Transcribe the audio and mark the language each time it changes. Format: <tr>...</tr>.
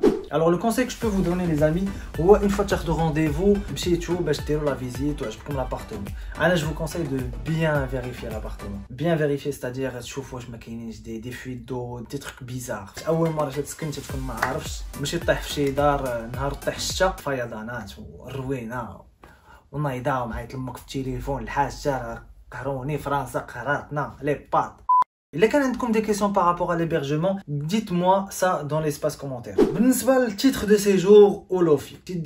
<fr>Alors le conseil que je peux vous donner les amis, une fois que tu as de rendez-vous, la visite, l'appartement. Je vous conseille de bien vérifier l'appartement. Bien vérifier, c'est-à-dire des fuites d'eau, des trucs bizarres.</fr> <ar>أول مرة تسكن تكون ما عارفش ماشي تطيح في شي دار نهار طيح الشتا فيضانات والروينة ونايضة ومعيط لامك في التليفون الحاجة قهروني فرنسا قهراتنا لي بات.</ar> <fr>Et là, quand vous avez des questions par rapport à l'hébergement, dites-moi ça dans l'espace commentaire. Le titre de séjour au Lofi.</fr>